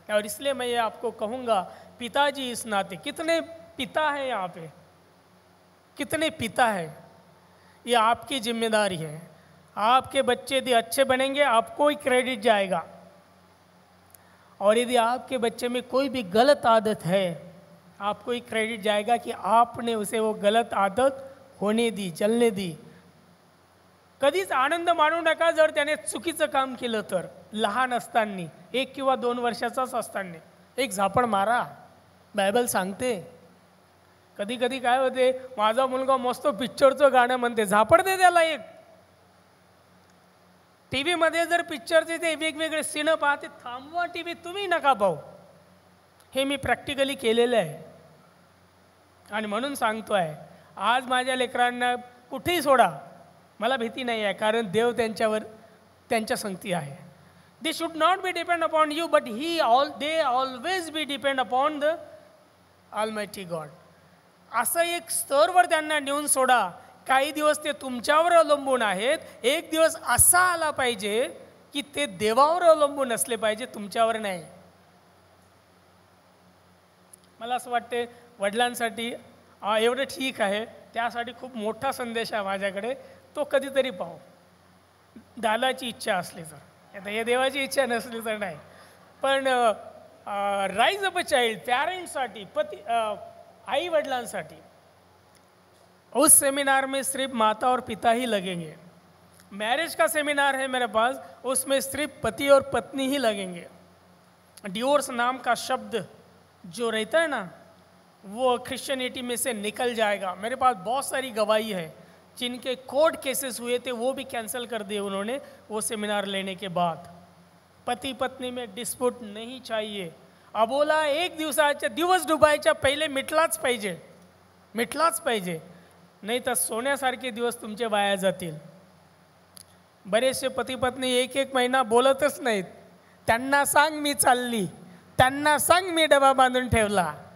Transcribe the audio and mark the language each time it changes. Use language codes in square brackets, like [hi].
[hi] और इसलिए मैं ये आपको कहूँगा, पिताजी इस नाते, कितने पिता हैं यहाँ पे, कितने पिता हैं, ये आपकी जिम्मेदारी है. आपके बच्चे यदि अच्छे बनेंगे, आपको ही क्रेडिट जाएगा. और यदि आपके बच्चे में कोई भी गलत आदत है, आपको ही क्रेडिट जाएगा कि आपने उसे वो गलत आदत होने दी, चलने दी. [mr] कधीच आनंद मानू नका जर त्याने चुकीचं काम केलं तर. लहान असताना, 1 किंवा 2 वर्षाचाच असताना एक झापड मारा, बायबल सांगते. कधी कधी काय होते, माझा मुलगा मस्त पिक्चरचं गाणं म्हणते, झापड दे त्याला एक. टीव्हीमध्ये जर पिक्चरचे ते वेगवेगळे सीन पाहते, थांबवा टीव्ही, तुम्ही नका पाहू. हे मी प्रॅक्टिकली केलेलं आहे. आणि म्हणून सांगतो आहे, आज माझ्या लेकरांना कुठेही सोडा, मला भीती नाही आहे, कारण देव त्यांच्यावर, त्यांच्या संगती आहे. [en] They should not be depend upon you, but they always be depend upon the almighty God. [mr] असं एक स्तरवर त्यांना नेऊन सोडा. काही दिवस ते तुमच्यावर अवलंबून आहेत, एक दिवस असा आला पाहिजे की ते देवावर अवलंबून असले पाहिजे, तुमच्यावर नाही. मला असं वाटते वडिलांसाठी एवढं ठीक आहे, त्यासाठी खूप मोठा संदेश आहे माझ्याकडे, तो कधीतरी पाहू, दादाची इच्छा असली तर. आता हे देवाची इच्छा नसली तर नाही. [hi] पण राइज अप अ चाइल्ड, [mr] पेरेंट्ससाठी, आई वडिलांसाठी, [hi] उस सेमिनार में सिर्फ माता और पिता ही लगेंगे. मैरिज का सेमिनार है मेरे पास, उसमें सिर्फ पति और पत्नी ही लगेंगे. डिवोर्स नाम का शब्द जो रहता है ना, वो क्रिश्चियनिटी में से निकल जाएगा. मेरे पास बहुत सारी गवाही है, जिनके कोर्ट केसेस हुए थे वो भी कैंसिल कर दिए उन्होंने वो सेमिनार लेने के बाद. पति पत्नी में डिस्प्यूट नहीं चाहिए. [mr] अबोला एक दिवस डुबायच्या पहिले मिटलाच पाहिजे, नाही तर सोन्यासारखे दिवस तुमचे वाया जातील. बरेचसे पती पत्नी एक महिना बोलतच नाहीत. त्यांना सांग मी चालली, त्यांना सांग मी डबा बांधून ठेवला.